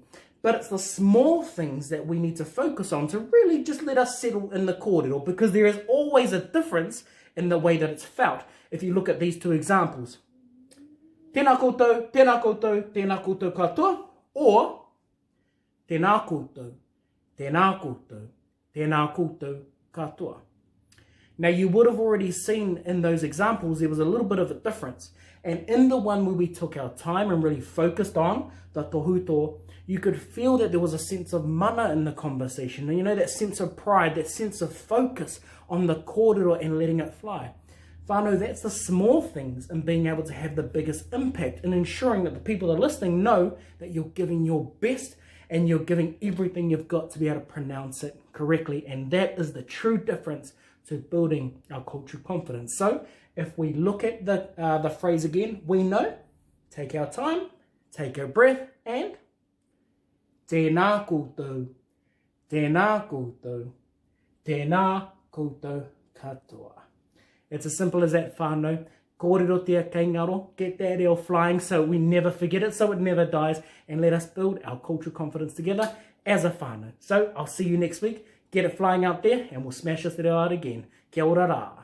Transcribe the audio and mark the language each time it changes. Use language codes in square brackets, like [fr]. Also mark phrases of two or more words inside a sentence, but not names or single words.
[en] But it's the small things that we need to focus on to really just let us settle in the kōrero, because there is always a difference in the way that it's felt. If you look at these 2 examples. [mi] Tēnā koutou, tēnā koutou, tēnā koutou katoa, or tēnā koutou, tēnā koutou, tēnā koutou katoa. [en] Now, you would have already seen in those examples, there was a little bit of a difference. And in the one where we took our time and really focused on the [mi] tohu tō, [en] you could feel that there was a sense of mana in the conversation. And you know, that sense of pride, that sense of focus on the kōrero and letting it fly. Whānau, that's the small things in being able to have the biggest impact in ensuring that the people that are listening know that you're giving your best and you're giving everything you've got to be able to pronounce it correctly. And that is the true difference to building our cultural confidence. So if we look at the phrase again, we know, take our time, take a breath, and [mi] tēnā koutou, tēnā koutou, tēnā koutou katoa. [en] It's as simple as that, [mi] whānau. Kōrero tia kei ngaro, [en] get that reo flying so we never forget it, so it never dies, and let us build our cultural confidence together as a whānau. So I'll see you next week. Get it flying out there, and we'll smash this reo out again. [mi] Kia ora rā.